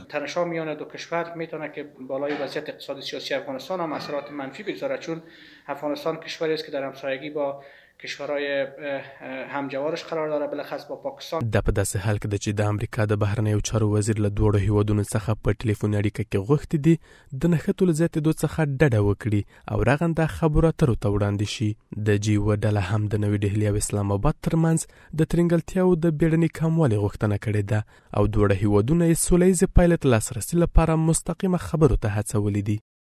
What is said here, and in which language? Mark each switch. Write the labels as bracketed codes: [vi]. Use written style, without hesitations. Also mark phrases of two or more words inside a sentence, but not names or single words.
[fa] تنش‌ها میان دو کشور میتونه که بالای وضعیت اقتصادی سیاسی افغانستان هم اثرات منفی بگذاره، چون افغانستان کشوری است که در همسایگی با کشورهای همجوارش قرار داره، بالاخص با پاکستان. [ps] دا په داسې حال کې ده چې د امریکا د بهرنیو چارو وزیر له دوړو هیوادونو څخه په ټلیفوني اړیکه کې غوښتي دي د نښتو له زیاتېدو څخه ډډه وکړي او رغنده خبرو اترو ته وړاندې شي. د جی و ډله هم د نوې ډهلي او اسلام آباد ترمنځ د ترنګلتیاو د بیړني کموالي غوښتنه کړې ده او دوړه هیوادونه یې سوله ییزې پایلې ته لاسرسي لپاره مستقیمه خبرو ته هڅولي دي.